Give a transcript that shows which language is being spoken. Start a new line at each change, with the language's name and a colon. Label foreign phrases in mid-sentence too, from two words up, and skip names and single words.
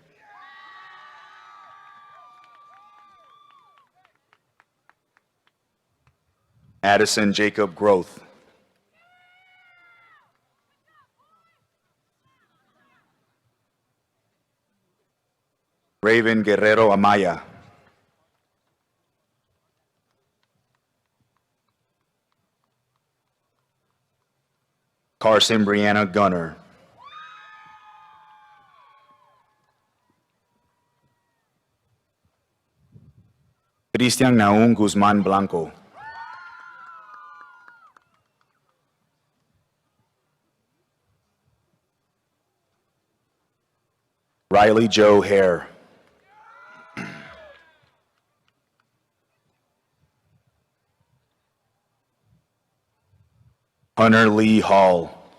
English: Addison Jacob Groth. Raven Guerrero Amaya. Carson Brianna Gunner. Cristian Naum Guzman Blanco. Riley Joe Hare. Hunter Lee Hall.